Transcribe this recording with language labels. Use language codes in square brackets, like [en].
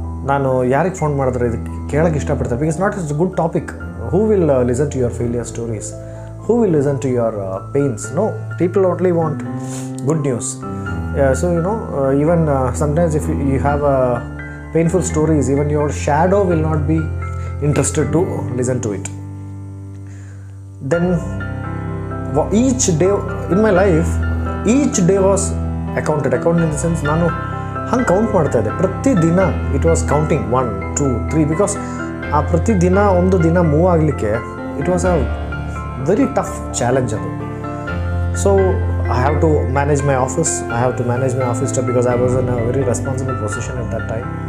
[kn] ನಾನು ಯಾರಿಗೆ ಫೋನ್ ಮಾಡಿದ್ರೆ ಇದಕ್ಕೆ ಕೇಳೋಕ್ಕೆ ಇಷ್ಟಪಡ್ತಾರೆ? [en] Because not is a good topic. Who will listen to your failure stories? Who will listen to your pains? No, people only want good news. So even sometimes if you have painful stories, even your shadow will not be interested to listen to it. Then each day in my life, each day was accounted in the sense [kn] ನಾನು ಹಂಗೆ count ಮಾಡ್ತಾ ಇದ್ದೆ. [en] ಪ್ರತಿ ದಿನ it was counting 1 2 3 because [kn] ಆ ಪ್ರತಿ ದಿನ ಒಂದು ದಿನ ಮೂವ್ ಆಗಲಿಕ್ಕೆ [en] It was a very tough challenge. So I have to manage my office. Stuff because I was in a very responsible position at that time.